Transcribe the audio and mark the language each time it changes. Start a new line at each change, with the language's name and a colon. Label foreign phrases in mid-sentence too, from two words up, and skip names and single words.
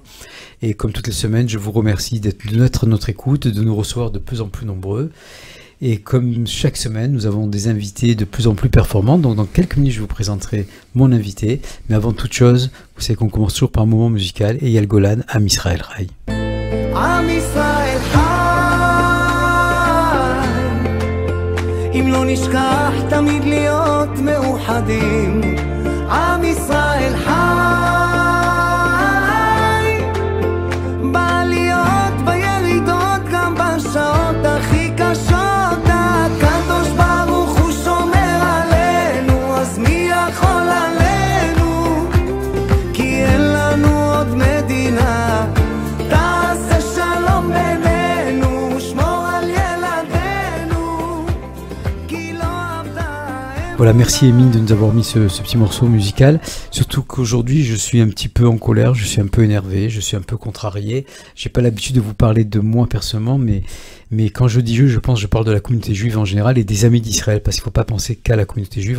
French: Et comme toutes les semaines, je vous remercie d'être à notre écoute, de nous recevoir de plus en plus nombreux. Et comme chaque semaine, nous avons des invités de plus en plus performants. Donc dans quelques minutes, je vous présenterai mon invité. Mais avant toute chose, vous savez qu'on commence toujours par un moment musical. Et Eyal Golan, Am Israël Chai. Am Israël Chai.
Hebrew: אם לא נשכח תמיד להיות מאוחדים. עם ישראל חי. בעליות, בירידות, גם בשעות הכי קשות. הקדוש ברוך הוא שומר עלינו, אז מי יכול עלינו? כי אין לנו עוד מדינה. תעשה שלום בינינו, שמור על ילדינו, כי לא עבדה.
French: Voilà, merci Émile de nous avoir mis ce petit morceau musical. Surtout qu'aujourd'hui, je suis un petit peu en colère, je suis un peu énervé, je suis un peu contrarié. J'ai pas l'habitude de vous parler de moi personnellement, mais quand je dis je parle de la communauté juive en général et des amis d'Israël, parce qu'il ne faut pas penser qu'à la communauté juive.